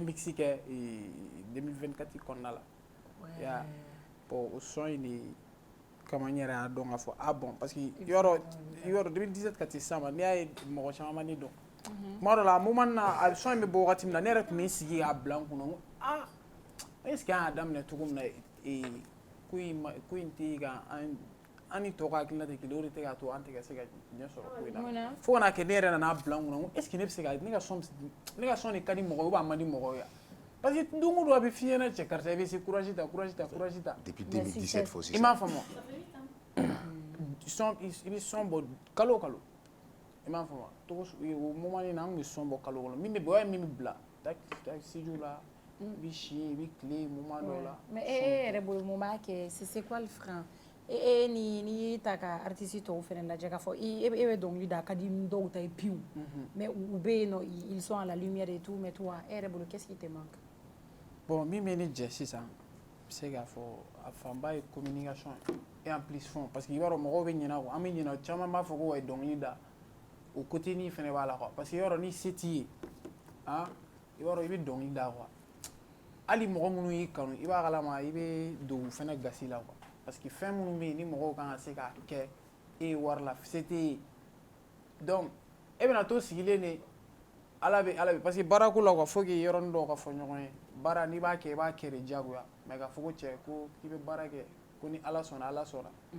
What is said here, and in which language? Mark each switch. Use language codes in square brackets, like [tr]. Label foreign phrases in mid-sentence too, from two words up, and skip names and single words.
[bm] mixi kɛ 2024 kɔnɔna la ya bon o sɔn in de kama n yɛrɛ y'a dɔn k'a fɔ ah [fr] bon parce que [bm] yɔrɔ 2017 ka se sisan ma n'i y'a ye mɔgɔ caman ma ne dɔn tuma dɔ la a moment na a sɔn in bɛ bɔ wagati min na ne yɛrɛ tun bɛ n sigi k'a bila n kunna n ko ah [fr] est ce que [bm] an y'a daminɛ cogo min na ko in tɛ ka an ni tɔ ka hakilina tɛ kelen o de tɛ k'a to an tɛ ka se ka ɲɛ sɔrɔ ko in na fo ka n'a kɛ ne yɛrɛ nana bila n kunna n ko [fr] est ce que [bm] ne bɛ se ka ne ka sɔn de ka di mɔgɔ ye [fr] ou bien [bm] a man di mɔgɔ ye [fr] parce que [bm] don o don a bɛ f'i ɲɛna cɛ karisa i bɛ se courage ta depuis 2017 fo sisan i m'a faamu i bɛ sɔn bɔ kalo o kalo i m'a faamu o moment nin na an tun bɛ sɔn bɔ kalo o kalo min bɛ bɔ o ye min bɛ bila studio la i bɛ si i bɛ tile moment dɔw la mais e yɛrɛ bolo mun b'a kɛ [fr] c'est quoi le frein [bm] n'i y'i ta ka artiste tɔw fɛnɛ lajɛ k'a fɔ e bɛ dɔnkili da a ka di dɔw ta ye pewu mais u bɛ yen nɔ [fr] ils sont à la lumière et tout mais toi [bm] e yɛrɛ bolo [fr] qu'est-ce qui te manque [bm] bon min bɛ ne jɛ sisan n bɛ se k'a fɔ a fanba ye [fr] communication et en plus fond parce que [bm] i b'a dɔn mɔgɔw bɛ ɲinɛ kɔ an bɛ ɲinɛ caman b'a fɔ ko wa dɔnkili da o côté nin fɛnɛ b'a la quoi [fr] parce que [bm] i b'a dɔn ni se t'i ye i b'a dɔn i bɛ dɔnkili da quoi hali mɔgɔ minnu y'i kanu i b'a kalama i bɛ don u fɛnɛ gasi la quoi [fr] parce que [bm] fɛn minnu bɛ yen ni mɔgɔw kan ka se k'a kɛ e ye wari la se t'e ye donc e bɛna to sigilen de ala bɛ [fr] parce que [bm] baarako la quoi faut que yɔrɔnin dɔw ka fɔ ɲɔgɔn ye baara n'i b'a kɛ i b'a kɛ de diyagoya mais k'a fɔ ko cɛ ko k'i bɛ baara kɛ ko ni ala sɔnna ala sɔnna